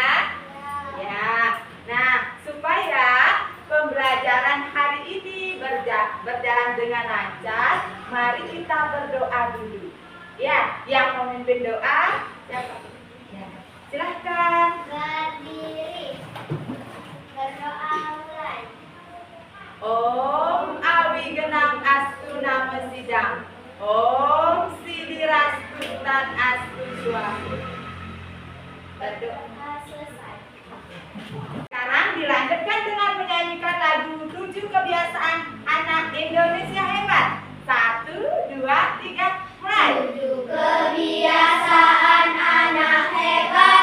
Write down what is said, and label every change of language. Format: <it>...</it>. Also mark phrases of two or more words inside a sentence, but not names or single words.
<id>Ya, nah supaya pembelajaran hari ini berjalan dengan lancar, mari kita berdoa dulu. Ya, yang memimpin doa siapa? Ya, silahkan. Berdiri. Berdoa mulai.</id> <sa>Om Awi Genang Astu Nama Sidang. Om Sidirastu Tan Astu Suahu.</sa> <id>Berdoa. Selesai. Sekarang dilanjutkan dengan menyanyikan lagu 7 kebiasaan anak Indonesia hebat. 1, 2, 3, mulai. 7 kebiasaan anak hebat.</id>